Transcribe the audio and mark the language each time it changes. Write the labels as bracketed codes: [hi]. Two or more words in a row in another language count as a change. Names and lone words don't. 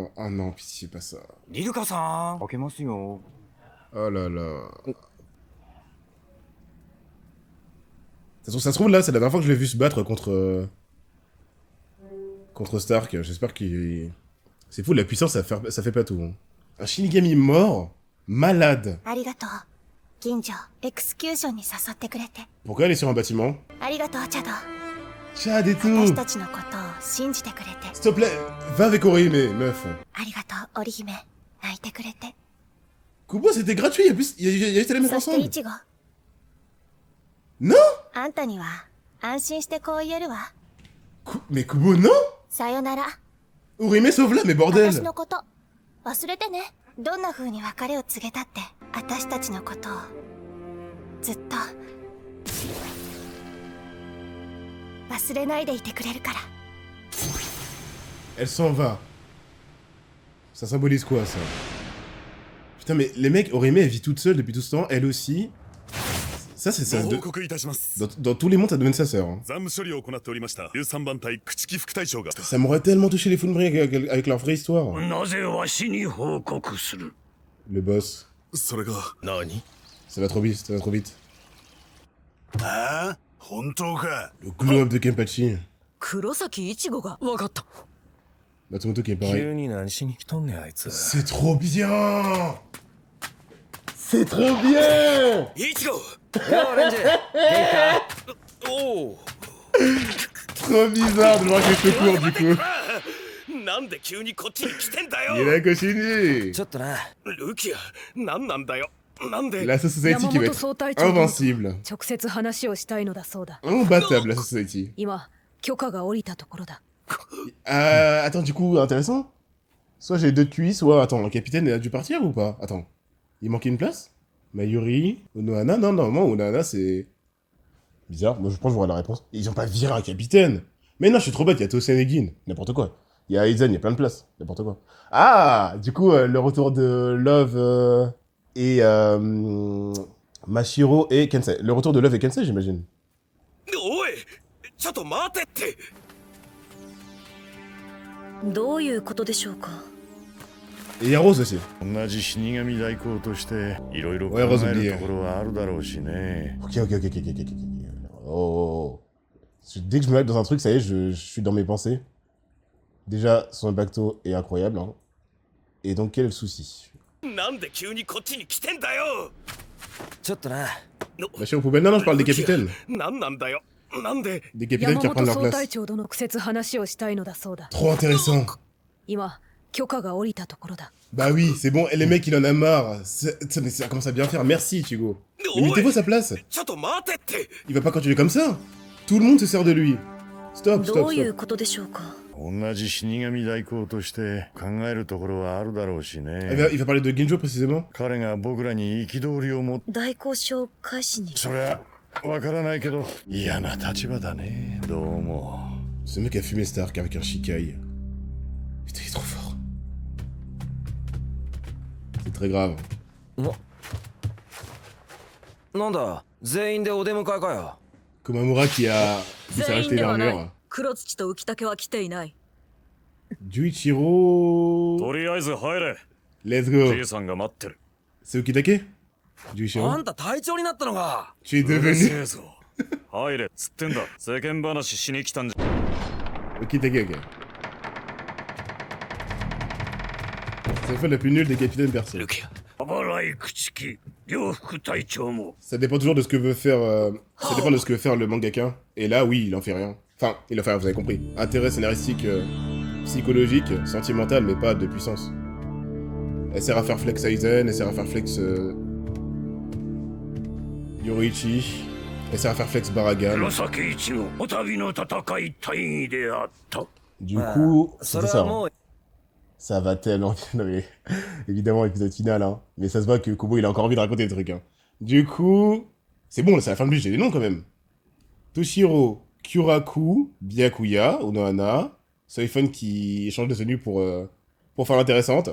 [fr] Ah non, pitié, pas ça. Oh là là. Ça se trouve, là, c'est la dernière fois que je l'ai vu se battre contre... contre Stark. J'espère qu'il... C'est fou, la puissance, ça fait pas tout. Hein. Un Shinigami mort, malade. [ja] ありがとう銀城エクスキューションに誘ってくれて [fr] Pourquoi elle est sur un bâtiment? [ja] ありがとうチャド [fr] Chad et [ja] 私 [fr] tout. [ja] たちのことを信じてくれて [fr] S'il te plaît, va avec Orihime, meuf. [ja] ありがとう織姫泣いてくれて [fr] Kubo, c'était gratuit, il y a juste à les mettre [ja] そして [fr] ensemble. [ja] イチゴ [fr] Non? [ja] あんたには安心してこう言えるわ [fr] Mais Kubo, non? [ja] さよなら [fr] Orihime, sauve-la, mais [ja] 私 [fr] bordel. [ja] のこと忘れてねどんな風に別れを告げたって私たちのことをずっと忘れないでいてくれるから [fr] Elle s'en va. Ça symbolise quoi, ça? Putain, mais les mecs, Orihime, elle vit toute seule depuis tout ce temps, elle aussi. Ça, c'est ça. [ja] 報告いたします。 [fr] Dans tous les mondes, ça devient sa sœur. Hein. [ja] 残務処理を行っておりました13番隊朽木副隊長が [fr] Ça m'aurait tellement touché les Funbri avec leur vraie histoire. [ja] なぜわしに報告する [fr] Le boss. [ja] それが何 [fr] Ça va trop vite, ça va trop vite. [ja] ああ本当か [fr] Le glow-up de Kenpachi. [ja] 黒崎いちごが分かった [fr] Matsumoto qui est pareil. [ja] に何しに来とんねんあいつ [fr] C'est trop bien! C'est trop bien! [ja] イチゴオレンジおお [fr] Trop bizarre de voir que les cheveux courts du coup. [ja] なんで急にこっちに来てんだ [fr] Il [ja] よ [fr] est Koshini! [ja] ちょっとなルキアなんなんだよなんで [fr] La Society qui va être invincible. [ja] 直接話をしたいのだそうだ。 [fr] Imbattable la Society. [ja] 今許可が下りたところだ。 [fr] Attends, du coup, intéressant. Soit j'ai deux QI, soit... Attends, le capitaine a dû partir ou pas? Attends. Il manquait une place? Mayuri, Onohana? Non, normalement, Onohana, c'est... Bizarre, moi je pense que j'aurai la réponse. Ils ont pas viré un capitaine! Mais non, je suis trop bête, il y a Tosen et Gin, n'importe quoi. Il y a Aizen, il y a plein de places, n'importe quoi. Ah! Du coup, le retour de Love et... Mashiro et Kensei. Le retour de Love et Kensei, j'imagine. [ja] おいちょっと待てってどういうことでしょうか [fr] Et il y a Rose aussi. [ja] 同じ死神代行としていろいろ考 [fr] Ouais, [ja] え [fr] Rose [ja] る [fr] oublié. [ja] ところはあるだろうしね。 [fr] Ok. Oh. Dès que je me mets dans un truc, ça y est, je suis dans mes pensées. Déjà, son impacto est incroyable. Hein. Et donc, quel est le souci? [ja] なんで急にこっちに来てんだよちょっとな [fr] La chère aux poubelles. Non, je parle des capitaines. [ja] なんなんだよなんで [fr] Des capitaines qui [ja] 山 [fr] reprennent [ja] 本 [fr] leur [ja] 総 [fr] place. [ja] 隊長との直接話をしたいのだそうだ。 [fr] Trop intéressant. [ja] 今許可が下りたところだ。 [fr] Bah oui, c'est bon. Et les mecs, il en a marre. Mais ça commence à bien faire. Merci, Chigo. Mais mettez-vous à sa place. [ja] ちょっと待てって [fr] Il va pas continuer comme ça. Tout le monde se sert de lui. Stop, [ja] ど [fr] stop, [ja] ういう [fr] stop. [ja] ことでしょうか同じ死神代行として考えるところはあるだろうし [fr] Il [ja] ね。 [fr] va parler de Ginjo précisément. [ja] 彼が僕らに憤りを持っ代行証開始にそりゃわからないけど嫌な立場だね。どうも。 [fr] Ce mec a fumé Stark avec un Shikai. Putain, il est trop fort. C'est très grave. [ja] なんだ全員でお出迎えかよ [fr] Komamura qui s'est [ja] 全員 [fr] racheté [ja] ではない [fr] l'armure. [ja] 黒土と浮竹は来ていない [fr] Juichiro. [ja] とりあえず入れ [en] Let's go. [ja] じいさんが待ってる [fr] C'est Ukitake [ja] あ [fr] Juichiro. [ja] んた隊長になったのか [fr] Tu es [ja] うるせ [fr] devenu [ja] えぞ入れつってんだ世間話しに来たんじゃ [fr] Ukitake, ok. C'est la fois la plus nulle des capitaines perso. [ja] 払い朽木両副隊長も [fr] Ça dépend toujours de ce que veut faire. Ça dépend de ce que veut faire le mangaka. Et là, oui, il en fait rien. Enfin, il en fait rien, vous avez compris. Intérêt scénaristique, psychologique, sentimental, mais pas de puissance. Elle sert à faire flex Aizen, elle sert à faire flex Yoriichi, elle sert à faire flex Baragan. [ja] 黒崎一のお旅の戦い大義であった [fr] Du coup, [ja] そ [fr] c'était [ja] れ [fr] ça. [ja] は [fr] hein. [ja] もう [fr] Ça va tellement. Non, mais, évidemment, épisode final, hein. Mais ça se voit que Kubo, il a encore envie de raconter des trucs, hein. Du coup, c'est bon, là, c'est la fin de lui, j'ai des noms quand même. Toshiro, Kyuraku, Byakuya, Onohana, Soifun qui échange de tenue pour faire l'intéressante.